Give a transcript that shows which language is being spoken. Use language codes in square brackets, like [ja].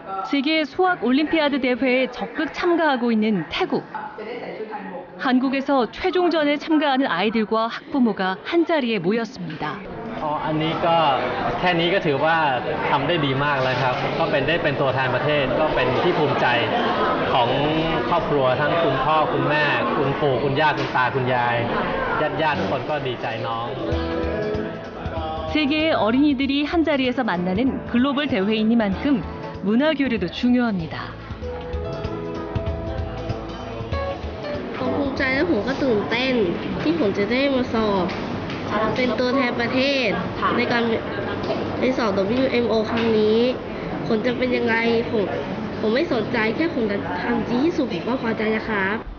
[ko] 세계 수학 올림피아드 대회에 적극 참가하고 있는 태국. 한국에서 최종전에 참가하는 아이들과 학부모가 한자리에 모였습니다. [th] อันนี้ก็แค่นี้ก็ถือว่าทำได้ดีมากแล้วครับก็ได้เป็นตัวแทนประเทศก็เป็นที่ภูมิใจของครอบครัวทั้งคุณพ่อคุณแม่คุณปู่คุณย่าคุณตาคุณยายญาติๆทุกคนก็ดีใจน้อง [ko] 세계의 어린이들이 한자리에서 만나는 글로벌 대회이니만큼 문화 교류도 중요합니다. [th] ภูมิใจและผมก็ตื่นเต้นที่ผมจะได้มาสอบเป็นตัวแทนประเทศในการไปสอบ WMO ครั้งนี้ผลจะเป็นยังไงผมไม่สนใจแค่ผมจะทำดีที่สุดผมก็พอใจนะครับ